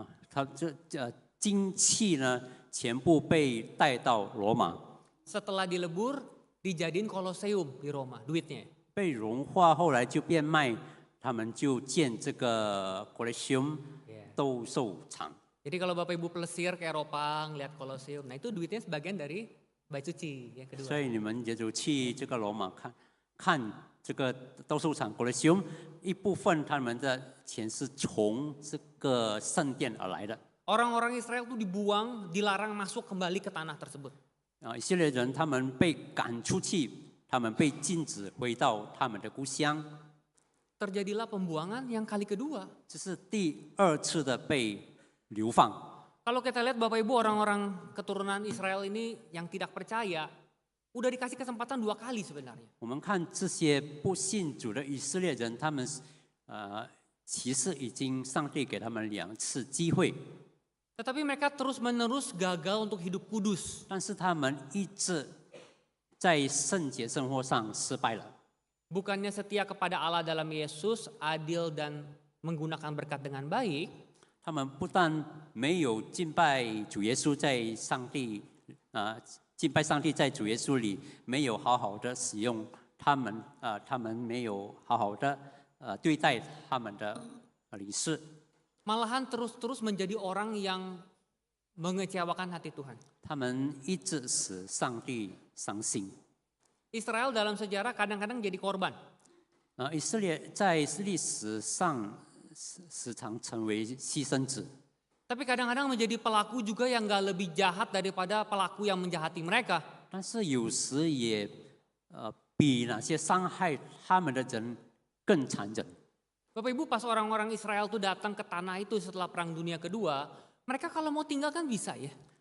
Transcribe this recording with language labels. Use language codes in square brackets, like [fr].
[zh] 他金器呢，全部被带到罗马。 [id] Setelah dilebur, dijadiin Colosseum di Roma, duitnya. [zh] 被融化后来就变卖，他们就建这个 Colosseum 斗兽场。 [id] Jadi kalau Bapak Ibu pelesir ke Eropa, ngeliat Colosseum, nah itu duitnya sebagian dari Bait Suci yang kedua. [zh] 所以你们也就去这个罗马看这个斗兽场 Colosseum， 一部分他们的钱是从这个圣殿而来的。 [id] Orang-orang Israel itu dibuang, dilarang masuk kembali ke tanah tersebut. [zh] 以色列人他们被赶出去，他们被禁止回到他们的故乡。 [id] Terjadilah pembuangan yang kali kedua. [zh] 这是第二次的被流放。 [id] Kalau kita lihat Bapak Ibu orang-orang keturunan Israel ini yang tidak percaya, udah dikasih kesempatan 2 kali sebenarnya. [zh] 我们看这些不信主的以色列人，他们其实已经上帝给他们2次机会， [id] Tetapi mereka terus-menerus gagal untuk hidup kudus. [zh] 但是他们一直在圣洁生活上失败了。 [id] Bukannya setia kepada Allah dalam Yesus, adil dan menggunakan berkat dengan baik, [zh] 他们不但没有敬拜主耶稣，在上帝敬拜上帝在主耶稣里没有好好的使用他们没有好好的对待他们的领事， [id] malahan terus-terus menjadi orang yang mengecewakan hati Tuhan. [zh] 他们一直使上帝伤心。 [id] Israel dalam sejarah kadang-kadang jadi korban. [zh] 以色列在历史上时常成为牺牲者。 [id] Tapi kadang-kadang menjadi pelaku juga yang gak lebih jahat daripada pelaku yang menjahati mereka. [zh] 但是有时也比那些伤害他们的人更残忍。 [id] Bapak Ibu, pas orang-orang Israel tuh datang ke tanah itu setelah Perang Dunia Kedua, mereka kalau mau tinggal kan bisa ya.